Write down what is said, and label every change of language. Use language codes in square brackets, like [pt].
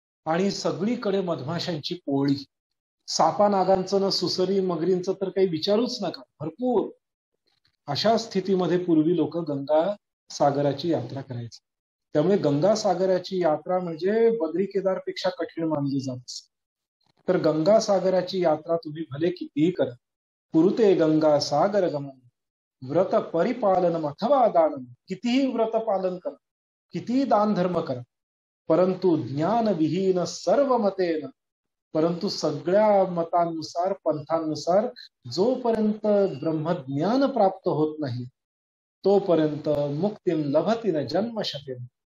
[mr] आणि सगळीकडे मधमाशांची पोळी, सापा नागांचं ना सुसरी मगरींचं तर काही विचारूच नका, भरपूर. अशा स्थितीमध्ये पूर्वी लोक गंगा सागराची यात्रा करायची. त्यामुळे गंगा सागराची यात्रा म्हणजे बद्री केदारपेक्षा कठीण मानली जात. तर गंगा सागराची यात्रा तुम्ही भले कितीही करा. [sa] कुरुते गंगा सागर गमन व्रत परिपालनम अथवा दानम. [mr] कितीही व्रत पालन करा, कितीही दान धर्म करा, परंतु [sa] ज्ञान विहीन सर्व मतेन, [mr] परंतु सगळ्या मतांनुसार पंथांनुसार जोपर्यंत ब्रह्मज्ञान प्राप्त होत नाही तोपर्यंत [sa] मुक्तीम लभती न जन्मशतेन.